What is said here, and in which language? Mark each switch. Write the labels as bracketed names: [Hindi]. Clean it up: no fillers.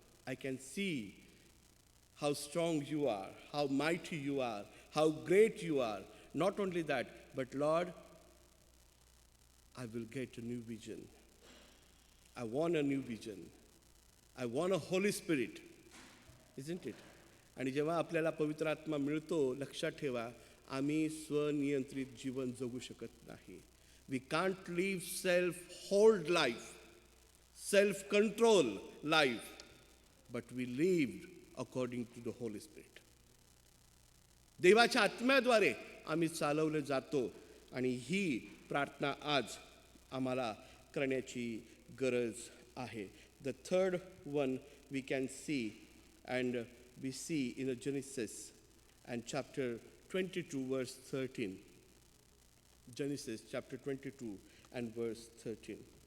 [English] I can see how strong you are, how mighty you are, how great you are. Not only that, but Lord, I will get a new vision. I want a new vision. I want a Holy Spirit, isn't it? [Marathi] आणि जेव्हा आपल्याला पवित्र आत्मा मिळतो, लक्षात ठेवा, आम्ही स्वनियंत्रित जीवन जगू शकत नाही. [English] We can't live self-hold life, self-control life, but we live according to the Holy Spirit. [Marathi] देवाच्या आत्म्याद्वारे आम्ही चालवले जातो आणि ही प्रार्थना आज आम्हाला करण्याची गरज आहे. [English] The third one we can see, and we see in Genesis and chapter 22 verse 13. Genesis chapter 22 and verse 13.